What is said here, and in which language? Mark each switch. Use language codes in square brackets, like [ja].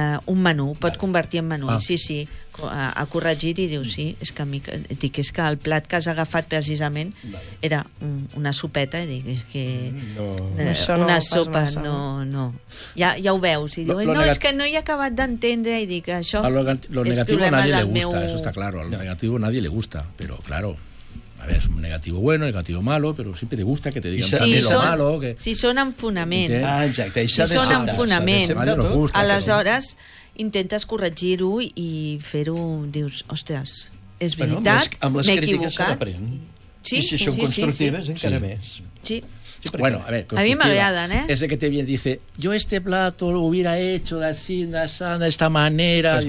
[ca] Un menú, pot convertir en menú. Ah. Sí, ha corregit i diu, sí, és que, a mi, dic, és que el plat que has agafat precisament era una sopeta, i dic, és que... No. Una sopa, no. Ja ho veus, i diu, és que no he acabat d'entendre, i dic, això... [es] Lo negativo a nadie le gusta, eso está claro, lo negativo a nadie le gusta, pero claro... A ver, es un negativo bueno, negativo malo, pero siempre te gusta que te digan también lo malo. Que... [ca] Si són en fonament. Exacte, això si són en fonament. Aleshores, intentes corregir-ho i fer-ho... Dius, ostres, és veritat, m'he equivocat. Amb les crítiques s'aprèn. Sí, si són constructives, encara més. Sí. [es] Bueno, a ver, a mí me agradan, ¿eh? Ese que te viene dice, yo este plato lo hubiera hecho así, de esta manera.